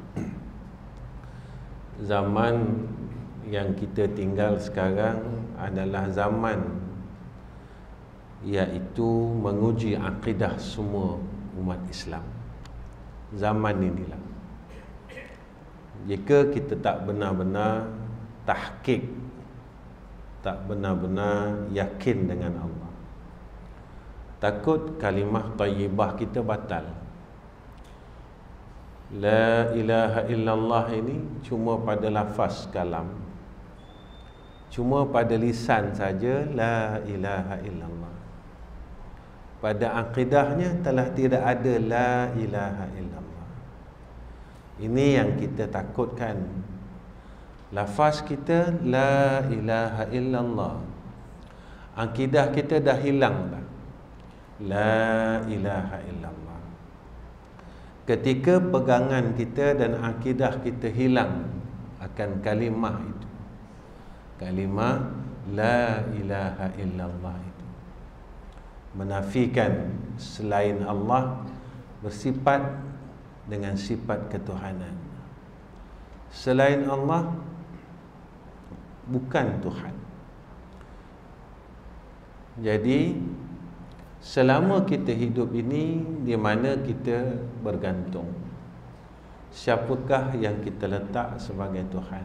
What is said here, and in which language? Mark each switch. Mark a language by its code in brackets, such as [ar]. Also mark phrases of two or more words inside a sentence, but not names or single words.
[ms] Zaman yang kita tinggal sekarang adalah zaman iaitu menguji akidah semua umat Islam. Zaman inilah, jika kita tak benar-benar tahqiq, tak benar-benar yakin dengan Allah, takut kalimah thayyibah kita batal. [ar] لا إله إلا الله [ms] ini cuma pada lafaz kalam, cuma pada lisan saja [ar] لا إله إلا الله. [ms] Pada akidahnya telah tidak ada [ar] لا إله إلا الله. [ms] Ini yang kita takutkan. Lafaz kita [ar] لا إله إلا الله, [ms] akidah kita dah hilang dah. [ar] لا إله إلا الله. [ms] Ketika pegangan kita dan akidah kita hilang akan kalimah itu, kalimah [ar] لا إله إلا الله [ms] itu, menafikan selain Allah, bersifat dengan sifat ketuhanan. Selain Allah bukan Tuhan. Jadi selama kita hidup ini, di mana kita bergantung, siapakah yang kita letak sebagai Tuhan?